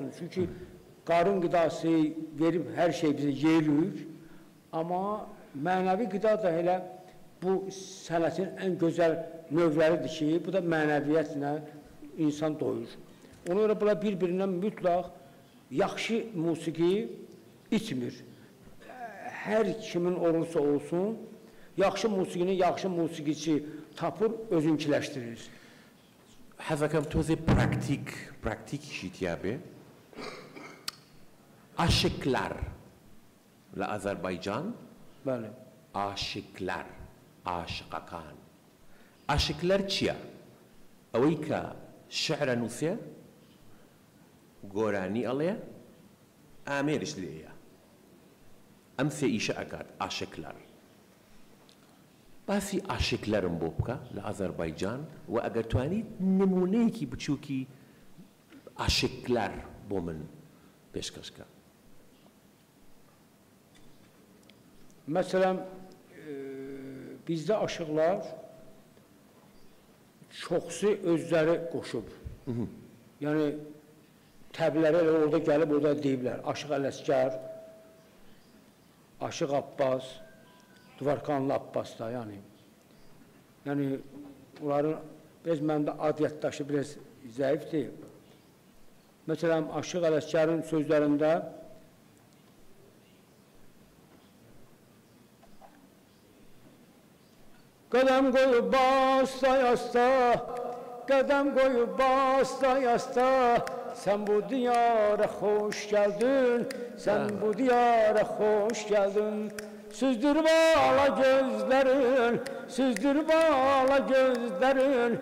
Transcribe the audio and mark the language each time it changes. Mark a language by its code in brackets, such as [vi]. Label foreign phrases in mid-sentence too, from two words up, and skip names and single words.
[az] Çünki qarın qidası verib hər şey bizə yeyirik, amma mənəvi qida da elə bu sənətin ən gözəl növləridir ki, bu da mənəviyyətlə insan doyur. Ona görə bunlar bir-birindən mütləq yaxşı musiqi içmir. Hər kimin olursa olsun, yaxşı musiqini yaxşı musiqiçi tapır, özünkiləşdirir. [ckb] حەزەکەم تۆزێ پراکتیکیشی تیابێ. ئاشکلار لە ئازەربایجان، ئاشکلار، عاشقەکان. ئاشکلار چییە؟ ئەوەی کە شعرە نووسێ، گۆرانی ئەڵێ، ئامێرش لێیە. ئەم سێ ئیشە ئەکات ئاشکلار. باسی ئاشکلارم بۆ بکە لە ئازەربایجان و ئەگەر توانیت نمونەیەکی بچووکی ئاشکلار بۆ من پێشکەشکە. [az] Məsələn, bizdə aşıqlar çoxsu özləri qoşub. Yəni, təbləri elə orada gəlib, orada deyiblər. Aşıq Ələsgər, Aşıq Abbas, Duvarkanlı Abbas da, yəni. Yəni, onların, biraz məndə ad yaddaşı biraz zəifdir. Məsələn, Aşıq Ələsgərin sözlərində [tr] Kadem koyup basta yasta, kadem koyup basta yasta. Sen bu diyara hoş geldin, sen bu diyara hoş geldin. Süzdür bağla gözlerin, süzdür bağla gözlerin.